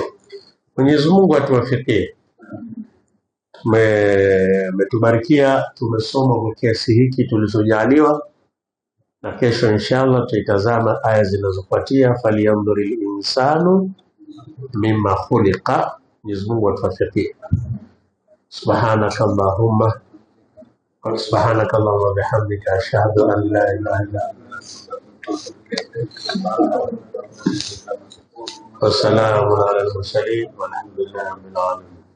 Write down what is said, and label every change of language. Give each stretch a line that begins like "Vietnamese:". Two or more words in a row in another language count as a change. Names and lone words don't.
Swahili: Mwenyezi Mungu atuwafikie. Umetubarikia, tumesoma kwa kiasi hiki tulizojaliwa, na kesho inshallah tutaitazama aya zinazofuatia.
Arabic: فلينظر الإنسان مم خلق.
Swahili: Mwenyezi Mungu atuwafikie.
Arabic: سبحانك اللهم وبحمدك أشهد أن لا إله إلا أنت والسلام على المرسلين والحمد لله رب العالمين.